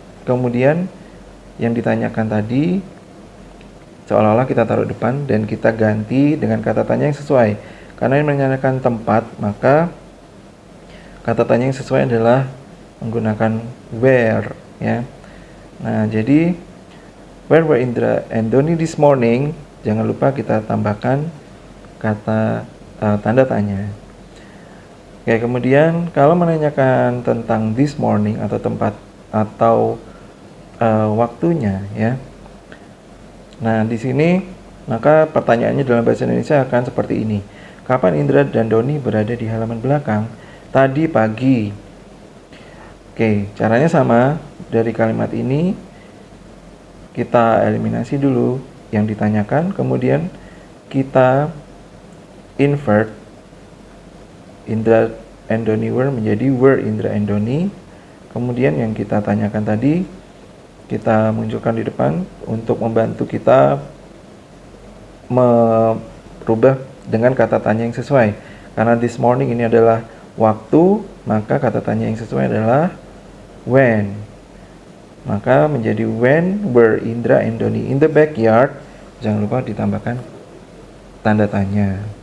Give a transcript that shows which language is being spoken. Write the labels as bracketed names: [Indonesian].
[Indonesian] Kemudian yang ditanyakan tadi seolah-olah kita taruh depan dan kita ganti dengan kata tanya yang sesuai. Karena yang menanyakan tempat, maka kata tanya yang sesuai adalah menggunakan where ya. Nah, jadi [English] where were Indra and Doni this morning? [Indonesian] Jangan lupa kita tambahkan kata tanda tanya. Oke, kemudian kalau menanyakan tentang [English] this morning [Indonesian] atau tempat atau waktunya ya. Nah, di sini Maka pertanyaannya dalam bahasa Indonesia akan seperti ini. Kapan Indra dan Doni berada di halaman belakang? Tadi pagi. Oke, caranya sama. Dari kalimat ini kita eliminasi dulu yang ditanyakan, kemudian kita invert [English] Indra and Doni were [Indonesian] menjadi [English] were Indra and Doni. [Indonesian] Kemudian yang kita tanyakan tadi kita munculkan di depan untuk membantu kita merubah dengan kata tanya yang sesuai. Karena this morning ini adalah waktu, maka kata tanya yang sesuai adalah when. Maka menjadi [English] when were Indra and Doni in the backyard. [Indonesian] Jangan lupa ditambahkan tanda tanya.